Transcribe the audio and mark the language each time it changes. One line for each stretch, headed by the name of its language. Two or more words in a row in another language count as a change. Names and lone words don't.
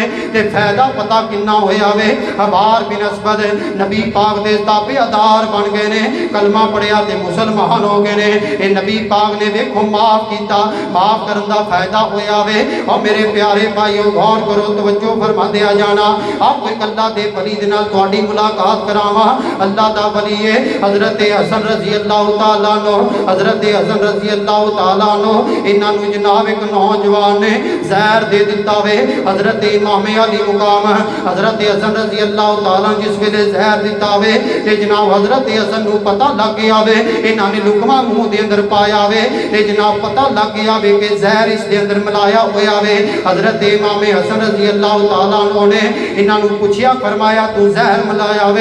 Punjabi: تے فائدہ پتا کنا ہویا وے، حبار بن اسبد نبی پاک دے تابعدار بن گئے نے، کلمہ پڑھیا تے مسلمان ہو گئے نے. یہ نبی پاک نے دیکھو معاف کیا، معاف کرن دا فائدہ ہویا وے.
Urdu: اور میرے پیارے بھائیو غور کرو، توجہ فرما دیا جانا.
Punjabi: آپ کوئی اللہ دے ولی دے نال تہاڈی ملاقات کراوا. اللہ دا ولی ہے حضرت حسن رضی اللہ تعالیٰ عنہ، حضرت حسن رضی اللہ تعالیٰ عنہ انہاں نوں جناب ایک نوجوان نے زہر دے دتا وے. حضرت امام علی مقام حضرت حسن رضی اللہ تعالیٰ جس ویلے زہر دتا وے تے جناب حضرت حسن نوں پتا لگ گیا وے، انہاں نے لقمہ منہ دے اندر پایا وے تے جناب پتا لگ گیا وے کہ زہر اس دے اندر ملایا ہویا وے. حضرت امام حسن رضی اللہ تعالیٰ عنہ نے انہاں نوں پچھیا، فرمایا تو زہر ملایا وے?